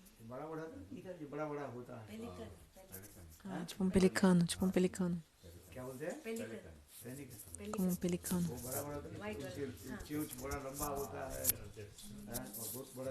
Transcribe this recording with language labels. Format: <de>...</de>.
<hi>बड़ा बड़ा इधर जो बड़ा बड़ा होता है,</hi> <pt>Ah, tipo um pelicano, tipo um pelicano.</pt> <hi>क्या बोलते हैं?</hi> <pt>Como um pelicano.</pt> <hi>वो बड़ा बड़ा चोंच बड़ा लंबा होता है, और बहुत बड़ा</hi>